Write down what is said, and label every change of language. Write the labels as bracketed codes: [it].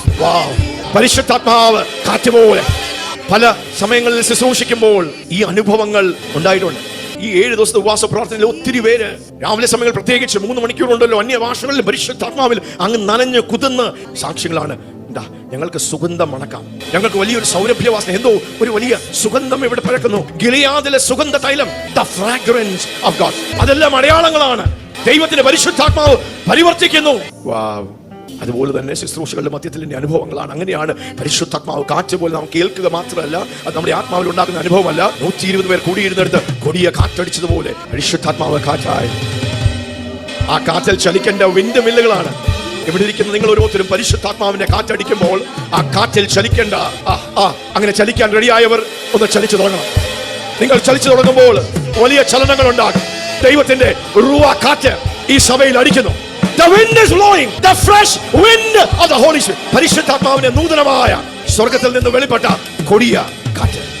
[ml] വാവ്, പരിശുദ്ധാത്മാവ് കാറ്റുപോലെ പല സമയങ്ങളിൽ ശുശ്രൂഷിക്കുമ്പോൾ ഈ അനുഭവങ്ങൾ ഉണ്ടായിട്ടുണ്ട്. ഈ 7 ദിവസത്തെ ഉപവാസ പ്രാർത്ഥനയിൽ ഒത്തിരി പേര് രാവിലെ സമയങ്ങൾ പ്രത്യേകിച്ച് 3 മണിക്കൂറുണ്ടല്ലോ അന്യഭാഷകളിൽ പരിശുദ്ധാത്മാവിൽ അങ്ങ് നനഞ്ഞ് കുതിർന്ന് സാക്ഷ്യങ്ങളാണ്. എന്താ, ഞങ്ങൾക്ക് സുഗന്ധം മണക്കാം, ഞങ്ങൾക്ക് വലിയൊരു സൗരഭ്യവാസന, എന്തോ ഒരു വലിയ സുഗന്ധം ഇവിടെ പരക്കുന്നു. ഗിലിയാദിലെ സുഗന്ധ തൈലം, [en] the fragrance of God. [ml] അതെല്ലാം അടയാളങ്ങളാണ്. ദൈവത്തിന്റെ പരിശുദ്ധാത്മാവ് പരിവർത്തിക്കുന്നു. വാവ്, അതുപോലെ തന്നെ ശുശ്രൂഷകളുടെ മധ്യത്തിൽ അനുഭവങ്ങളാണ്. അങ്ങനെയാണ് പരിശുദ്ധാത്മാവ് കാറ്റ് പോലെ നാം കേൾക്കുക മാത്രമല്ല, അത് നമ്മുടെ ആത്മാവിൽ ഉണ്ടാകുന്ന അനുഭവമല്ല. 120 പേർ കൂടിയിരുന്നിടത്ത് കൊടിയ കാറ്റടിച്ചതുപോലെ പരിശുദ്ധാത്മാവ് കാറ്റായി. ആ കാറ്റിൽ ചലിക്കേണ്ട വിൻഡ് മില്ലുകളാണ് ഇവിടെ ഇരിക്കുന്ന നിങ്ങൾ ഓരോരുത്തരും. പരിശുദ്ധാത്മാവിന്റെ കാറ്റടിക്കുമ്പോൾ ആ കാറ്റിൽ ചലിക്കേണ്ട, അങ്ങനെ ചലിക്കാൻ റെഡിയായവർ ഒന്ന് ചലിച്ചു തുടങ്ങണം. നിങ്ങൾ ചലിച്ചു തുടങ്ങുമ്പോൾ വലിയ ചലനങ്ങൾ ഉണ്ടാകും. ദൈവത്തിന്റെ റുവാ കാറ്റ് ഈ സഭയിൽ അടിക്കുന്നു. [en] The wind is blowing, the fresh wind of the Holy Spirit. [ml] പരിശുദ്ധാത്മാവിന്റെ നൂതനമായ സ്വർഗത്തിൽ നിന്ന് വെളിപ്പെട്ട കൊടിയ കാറ്റ്.